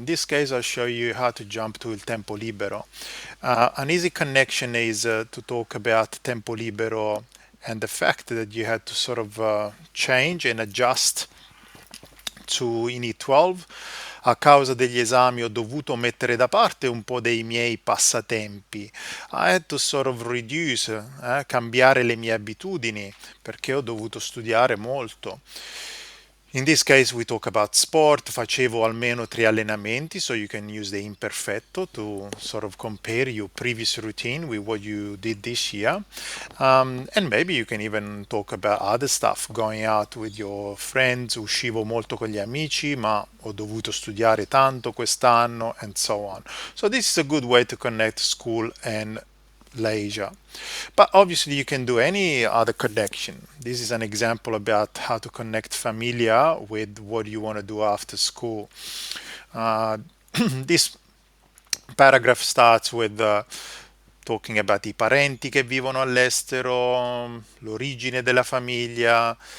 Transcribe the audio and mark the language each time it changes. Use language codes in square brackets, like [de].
[en] In this case, I'll show you how to jump to il tempo libero. An easy connection is to talk about tempo libero and the fact that you had to change and adjust to in E12. [it] A causa degli esami ho dovuto mettere da parte un po' dei miei passatempi. [en] I had to reduce, [it] cambiare le mie abitudini perché ho dovuto studiare molto. [en] In this case, we talk about sport. [it] Facevo almeno 3 allenamenti, [en] so you can use the imperfetto to compare your previous routine with what you did this year. And maybe you can even talk about other stuff, going out with your friends. [it] Uscivo molto con gli amici, ma ho dovuto studiare tanto quest'anno, [en] and so on. So this is a good way to connect school and leisure. But obviously, you can do any other connection. This is an example about how to connect familia with what you want to do after school. This paragraph starts with talking about [it] i parenti che vivono all'estero, l'origine della famiglia.